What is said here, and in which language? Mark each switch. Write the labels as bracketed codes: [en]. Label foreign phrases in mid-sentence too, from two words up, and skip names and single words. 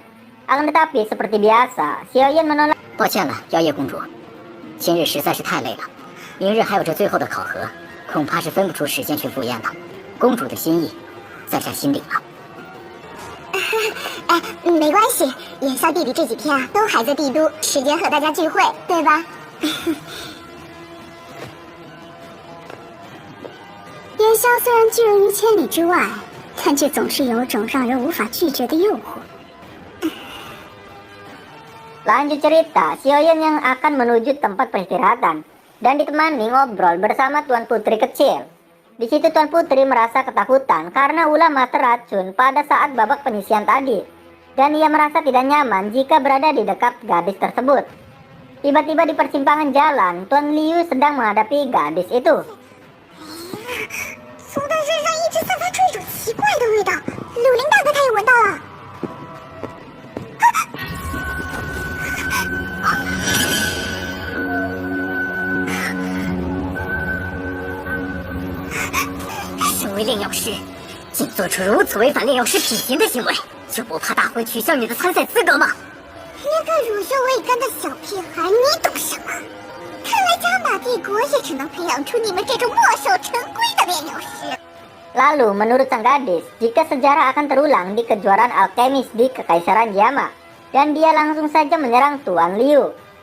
[id] Akan tetapi seperti biasa, Xiaoyan menolak. [zh] 抱歉了，妖夜公主，今日实在是太累了，明日还有这最后的考核，恐怕是分不出时间去赴宴的。公主的心意，在下心领了。哎，没关系，元宵弟弟这几天啊都还在帝都，时间和大家聚会，对吧？元宵虽然拒人于千里之外，但却总是有种让人无法拒绝的诱惑。 [id] Lanjut cerita, Xiaoyan yang akan menuju tempat peristirahatan dan ditemani ngobrol bersama Tuan Putri kecil. Di situ Tuan Putri merasa ketakutan karena ulah mata racun pada saat babak penyisian tadi, dan ia merasa tidak nyaman jika berada di dekat gadis tersebut. Tiba-tiba di persimpangan jalan, Tuan Liu sedang menghadapi gadis itu. [zh] 从他身上一直散发出一种奇怪的味道，柳林大哥他也闻到了。身为炼药师，竟做出如此违反炼药师品行的行为，就不怕大会取消你的参赛资格吗？连个乳臭未干的小屁孩，你懂什么？看来加玛帝国也只能培养出你们这种墨守成规的炼药师。 [id] Lalu menurut sang gadis, jika sejarah akan terulang di kejuaraan alkemis di Kekaisaran Yama, dan dia langsung saja menyerang Tuan Liu.